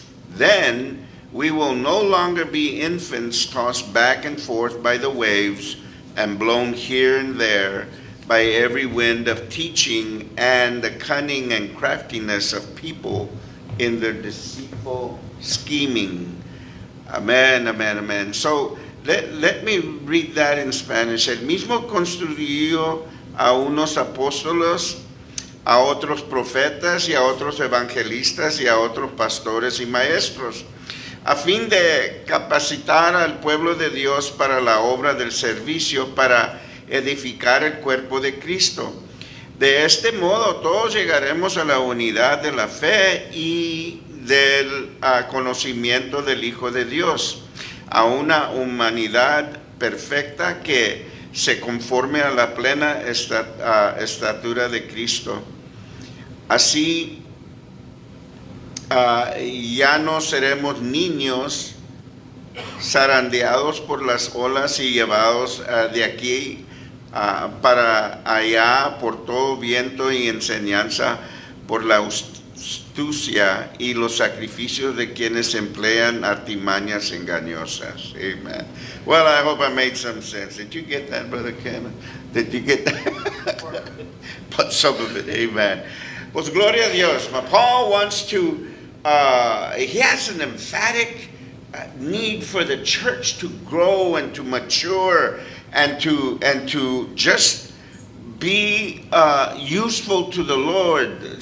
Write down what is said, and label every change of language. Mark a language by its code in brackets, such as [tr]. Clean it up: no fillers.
[en] Then we will no longer be infants tossed back and forth by the waves and blown here and there by every wind of teaching and the cunning and craftiness of people in their deceitful scheming. Amen, amen, amen. So let me read that in Spanish. [es] El mismo construyó a unos apóstoles, a otros profetas y a otros evangelistas y a otros pastores y maestros, a fin de capacitar al pueblo de Dios para la obra del servicio, para edificar el cuerpo de Cristo. De este modo todos llegaremos a la unidad de la fe y del conocimiento del Hijo de Dios, a una humanidad perfecta que se conforme a la plena estatura de Cristo. Así ya no seremos niños zarandeados por las olas y llevados de aquí para allá por todo viento y enseñanza por la astucia y los sacrificios de quienes emplean artimañas engañosas. [en] Amen. Well, I hope I made some sense. Did you get that, Brother Cameron? Did you get that? But some of it. Amen. [es] Pues gloria a Dios. [en] Paul wants to, he has an emphatic need for the church to grow and to mature and to just be useful to the Lord.